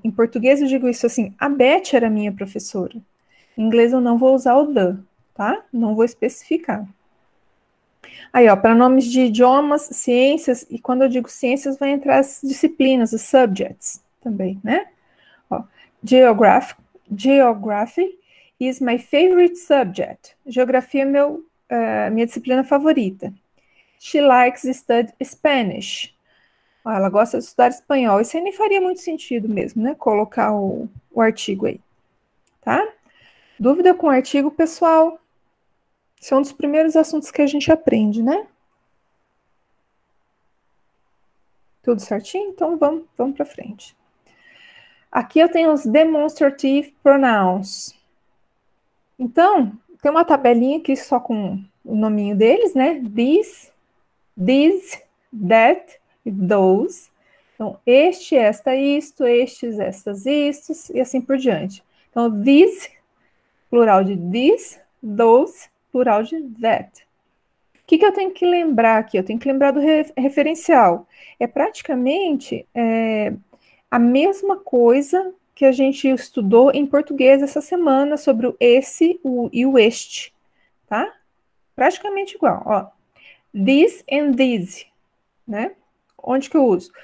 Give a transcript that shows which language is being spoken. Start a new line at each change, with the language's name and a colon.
Portuguese: Em português, eu digo isso assim, a Beth era minha professora. Em inglês, eu não vou usar o the, tá? Não vou especificar. Aí, ó, para nomes de idiomas, ciências, e quando eu digo ciências, vai entrar as disciplinas, os subjects também, né?
English: Ó, Geography is my favorite subject.
Portuguese: Geografia é minha disciplina favorita.
English: She likes to study Spanish.
Portuguese: Ó, ela gosta de estudar espanhol. Isso aí nem faria muito sentido mesmo, né? Colocar o artigo aí, tá? Dúvida com o artigo, pessoal? Esse é um dos primeiros assuntos que a gente aprende, né? Tudo certinho? Então vamos para frente. Aqui eu tenho os demonstrative pronouns. Então, tem uma tabelinha aqui só com o nominho deles, né? This, that, those. Então, este, esta, isto, estes, estas, istos, e assim por diante. Então, these, plural de this, those, plural de that. O que eu tenho que lembrar aqui? Eu tenho que lembrar do referencial. É praticamente a mesma coisa que a gente estudou em português essa semana sobre o esse e o este, tá? Praticamente igual, ó. This and these, né? Onde que eu uso?